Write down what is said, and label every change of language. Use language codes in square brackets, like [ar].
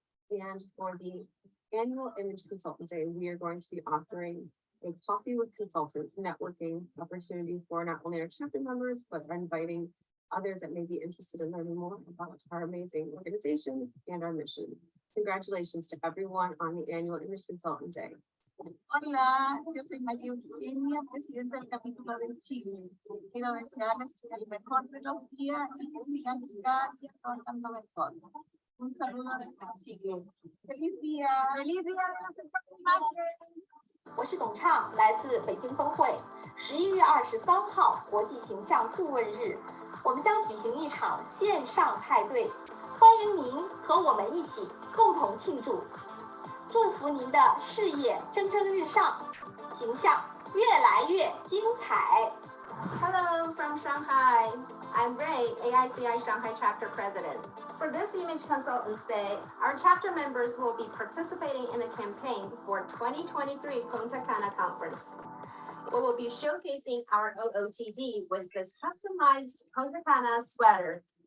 [en] And for the annual Image Consultant Day, we are going to be offering a coffee with consultants networking opportunity for not only our chapter members, but inviting others that may be interested in learning more about our amazing organization and our mission. Congratulations to everyone on the annual Image Consultant Day. [es] Hola, yo soy María Eugenia, presidenta del capítulo de Chile. Quiero desearles el mejor de los días y que sigan cada día trabajando mejor. Un saludo desde Chile. ¡Feliz día! ¡Feliz día de los estudiantes! [zh] 我是董畅，来自北京分会。11月23号，国际形象顾问日，我们将举行一场线上派对，欢迎您和我们一起共同庆祝。祝福您的事业蒸蒸日上，形象越来越精彩。 [en] Hello from Shanghai. I'm Ray, AICI Shanghai Chapter President. For this Image Consultants Day, our chapter members will be participating in a campaign for 2023 Punta Cana Conference. We will be showcasing our OOTD with this customized Punta Cana sweater.